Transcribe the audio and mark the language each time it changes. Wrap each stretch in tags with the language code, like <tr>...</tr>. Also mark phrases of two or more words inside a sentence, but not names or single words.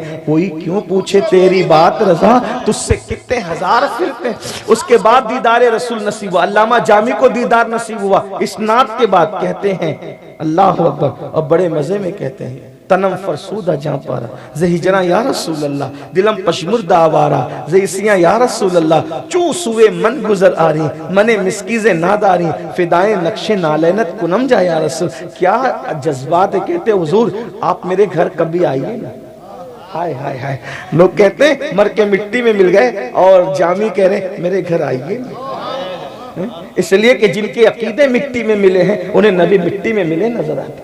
<ur>کوئی کیوں پوچھے تیری بات رضا، تجھ سے کتنے ہزار پھرتے ہیں۔ اس کے بعد دیدار رسول نصیب ہوا، علامہ جامی کو دیدار نصیب ہوا۔ اس نعت کے بعد کہتے ہیں</ur> <ar>اللہ اکبر،</ar> <ur>اور بڑے مزے میں کہتے ہیں</ur> <fa>تنم فرسودہ جاں پارا زہجرہ یا رسول اللہ، دلم پشمردہ آوارا زیسیاں یا رسول اللہ، چوں سوے من گزر آری من مسکیز ناداری فدائے نقش نالینت کنم جا یا رسول۔</fa> <ur>کیا جذبات ہے، کہتے حضور آپ میرے گھر کبھی آئیے نا۔ ہائے ہائے ہائے، لوگ کہتے ہیں مر کے مٹی میں مل گئے، اور جامی کہہ رہے میرے گھر آئیے نا۔ اس لیے کہ جن کے عقیدے مٹی میں ملے ہیں انہیں نبی مٹی میں ملے نظر آتے۔</ur>